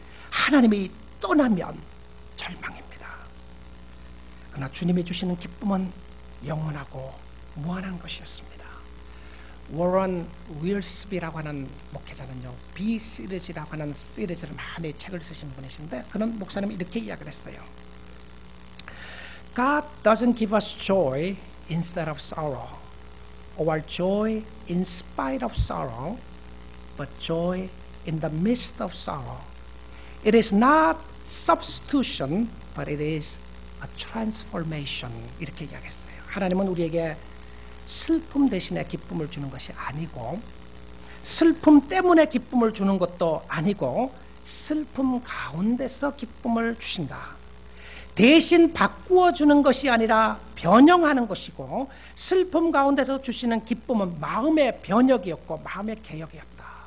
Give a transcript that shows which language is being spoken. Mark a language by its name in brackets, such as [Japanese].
[Korean] 하나님이 떠나면 절망입니다. 그러나 주님이 주시는 기쁨은 영원하고 무한한 것이었습니다. 워런 윌스비라고 하는 목회자는요, B 시리즈라고 하는 시리즈를 많이 책을 쓰신 분이신데, 그는 목사님이 이렇게 이야기를 했어요. [English] God doesn't give us joy instead of sorrow, or joy in spite of sorrow, but joy in the midst of sorrow. It is not substitution, but it is a transformation. [Korean] 이렇게 이야기했어요. 하나님은 우리에게 슬픔 대신에 기쁨을 주는 것이 아니고, 슬픔 때문에 기쁨을 주는 것도 아니고, 슬픔 가운데서 기쁨을 주신다. 대신 바꾸어 주는 것이 아니라 변형하는 것이고, 슬픔 가운데서 주시는 기쁨은 마음의 변혁이었고 마음의 개혁이었다.